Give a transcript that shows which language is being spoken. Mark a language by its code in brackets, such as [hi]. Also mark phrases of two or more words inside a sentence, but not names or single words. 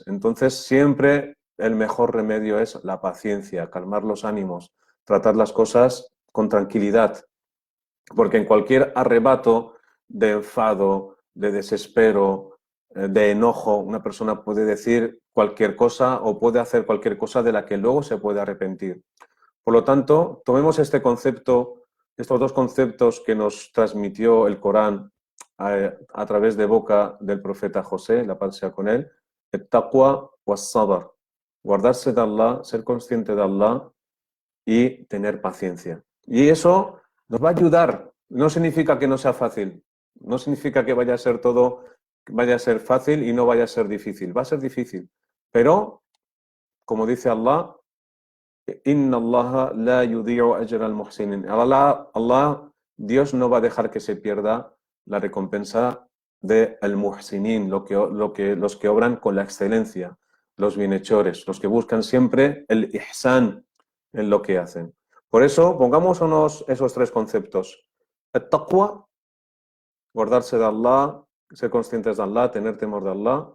[es] Entonces siempre el mejor remedio es la paciencia, calmar los ánimos, tratar las cosas con tranquilidad, porque en cualquier arrebato de enfado, de desespero, de enojo, una persona puede decir cualquier cosa o puede hacer cualquier cosa de la que luego se puede arrepentir. Por lo tanto, tomemos este concepto, estos dos conceptos que nos transmitió el Corán a través de boca del profeta José, la paz sea con él, el [ar] تقوى وصبر, [es] guardarse de Allah, ser consciente de Allah y tener paciencia. Y eso nos va a ayudar. No significa que no sea fácil, no significa que vaya a ser todo, vaya a ser fácil y no vaya a ser difícil. Va a ser difícil, pero como dice Allah, [ar] إن الله لا يضيع أجر المحسنين. [es] Allah, Dios no va a dejar que se pierda la recompensa de al-muhsinin, los que obran con la excelencia, los bienhechores, los que buscan siempre el ihsan en lo que hacen. Por eso, pongámonos esos tres conceptos. El-taqwa, guardarse de Allah, ser conscientes de Allah, tener temor de Allah.